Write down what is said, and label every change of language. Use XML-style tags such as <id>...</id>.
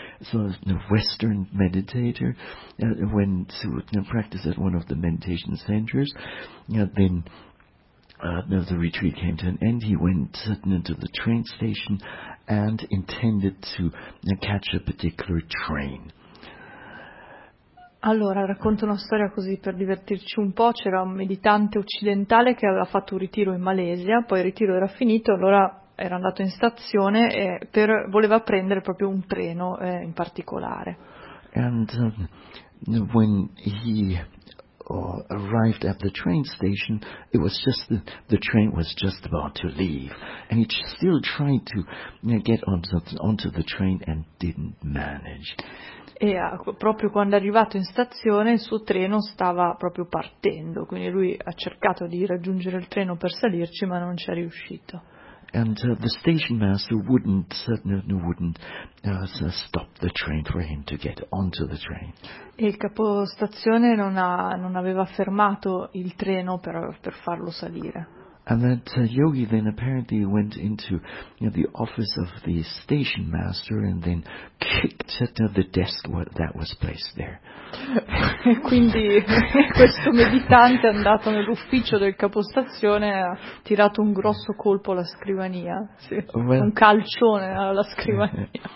<en>So a Western meditator went to practice at one of the meditation centers. Then the retreat came to an end. He went to the train station and intended to catch a particular train.</en> <it>Allora, racconto una storia così per divertirci un po'. C'era un meditante occidentale che aveva fatto un ritiro in Malesia, poi il ritiro era finito, allora era andato in stazione e voleva prendere proprio un treno in particolare.</it> <en>And when he arrived at the train station, it was just the train was just about to leave, and he still tried to get onto the train and didn't manage.</en> <it>E proprio quando è arrivato in stazione il suo treno stava proprio partendo, quindi lui ha cercato di raggiungere il treno per salirci, ma non ci è riuscito.</it> <en>And the station master wouldn't stop the train for him to get onto the train.</en> <it>E il capostazione non aveva fermato il treno per farlo salire.</it> <en>And that yogi then apparently went into the office of the station master and then kicked at the desk that was placed there.</en> <it>E quindi questo meditante è andato nell'ufficio del capostazione e ha tirato un grosso colpo alla scrivania, sì,</it> <en>well,</en> <it>un calcione alla scrivania.</it>